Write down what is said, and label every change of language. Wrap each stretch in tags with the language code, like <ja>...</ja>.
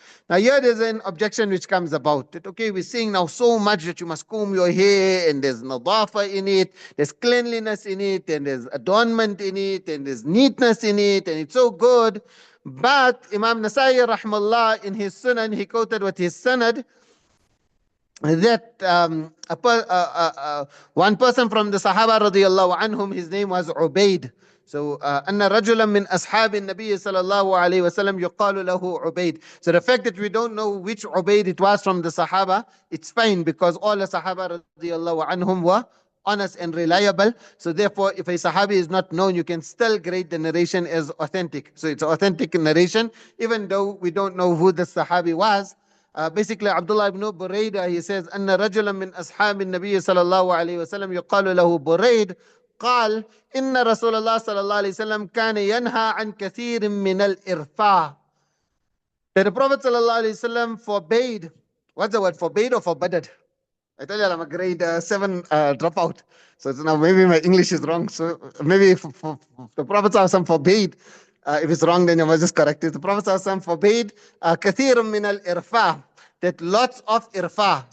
<en>Now here there's an objection which comes about that, okay, we're seeing now so much that you must comb your hair and there's nadafa in it, there's cleanliness in it, and there's adornment in it, and there's neatness in it, and it's so good. But Imam Nasai rahmallah in his sunan, he quoted with his sanad that one person from the Sahaba radiyallahu anhum, his name was Ubaid.</en> <ar>So, أن رجلا من أصحاب النبي صلى الله عليه وسلم يقال له عبيد.</ar> <en>So the fact that we don't know which Ubaid it was from the Sahaba, it's fine because all the Sahaba radiyallahu anhum were honest and reliable. So therefore, if a Sahabi is not known, you can still grade the narration as authentic. So it's authentic narration, even though we don't know who the Sahabi was. Basically, Abdullah ibn Burayda, he says,</en> <ar>أن رجلا من أصحاب النبي صلى الله عليه وسلم يقال له بريد قال إن رسول الله صلى الله عليه وسلم كان ينهى عن كثير من الإرفاع.</ar> <en>That the Prophet صلى الله عليه وسلم forbade, what's the word, forbade or forbade? I tell you, I'm a grade 7 dropout. So now maybe my English is wrong. So maybe the Prophet ﷺ forbade, if it's wrong, then you must just correct it. The Prophet ﷺ forbade</en> <ar>كثير من الإرفاع,</ar> <en>that lots of irfa.</en>